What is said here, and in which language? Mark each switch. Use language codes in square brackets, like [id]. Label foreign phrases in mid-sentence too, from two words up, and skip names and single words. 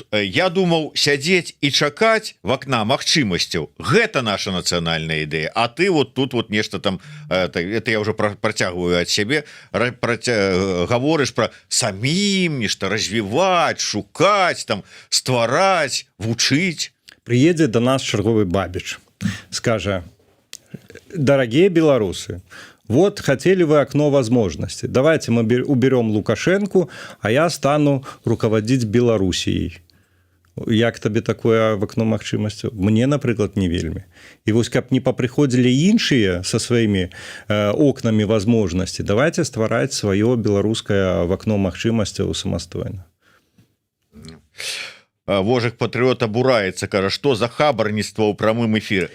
[be] Я думаў сядзець і чакаць в акна магчымасцяў. Гэта наша нацыянальная ідэя. А ты вот тут вот нешта там, [ru] это я уже [be] працягваю ад сябе, гаворыш про самім нешта развіваць, шукаць, там ствараць, вучыць. [ru] Приедет до нас черговый Бабич, скажет: дорогие белорусы, вот хотели вы окно возможностей, давайте мы уберем Лукашенко, а я стану руководить Белоруссией. [be] Як табе такое [ru] в окно [be] магчымасцяў? Мне, напрыклад, не вельмі. І вось каб не папрыходзілі іншыя со сваімі окнамі [ru] возможностей, давайте [be] ствараць сваё беларускае [ru] в окно [be] магчымасцяў самастойна. Вожык патрыёт абураецца, кажа, што за хабарніцтва ў прамым эфіры.